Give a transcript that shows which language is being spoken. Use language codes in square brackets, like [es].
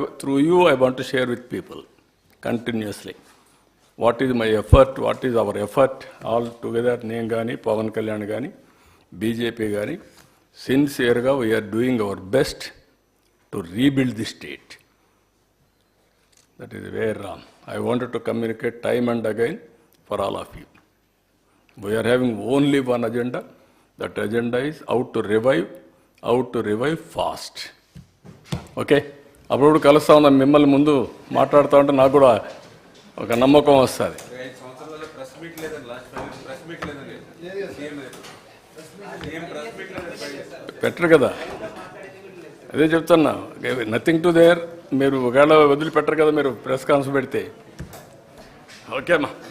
[en] Through you I want to share with people continuously. What is my effort, what is our effort all together. [te] నేను కానీ, పవన్ కళ్యాణ్ కానీ, BJP కానీ సిన్సియర్గా [en] We're doing our best to rebuild the state. That is where I wanted to communicate time and again for all of you. We are having only one agenda. That agenda is how to revive fast. Okay? [te] అప్పుడు కలుస్తా ఉన్నాం మిమ్మల్ని, ముందు మాట్లాడుతూ ఉంటే నాకు కూడా ఒక నమ్మకం వస్తుంది. పెట్టరు కదా, అదే చెప్తున్నా. [en] Nothing to there. [te] మీరు ఒకవేళ వదిలిపెట్టరు కదా మీరు ప్రెస్ కాన్ఫరెన్స్ పెడితే. ఓకే అమ్మా.